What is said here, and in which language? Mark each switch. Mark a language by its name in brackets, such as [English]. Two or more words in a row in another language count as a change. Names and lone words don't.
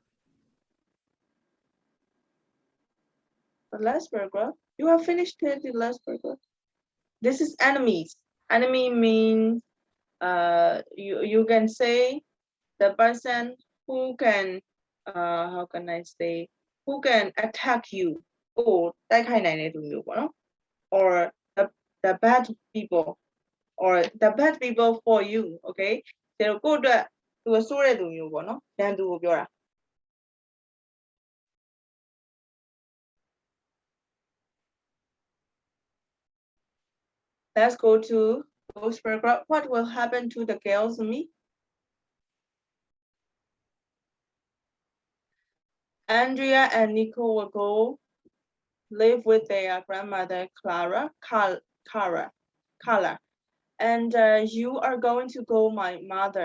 [English] The last paragraph. You have finished the last paragraph. This is enemies. Enemy means you can say the person who can how can I say, who can attack you or [Burmese] တိုက်ခိုက်နိုင်တဲ့သူမျိုးပေါ့နော် [English] or the bad people or the bad people for you, [Burmese] okay ဒါတော့ကိုယ့်အတွက်သူဆိုးတဲ့သူမျိုးပေါ့နော်ရန်သူကိုပြောတာ [English] Let's go to those paragraph. What will happen to the girls and me? Andrea and Nico will go live with their grandmother Carla, and you are going to go, my mother.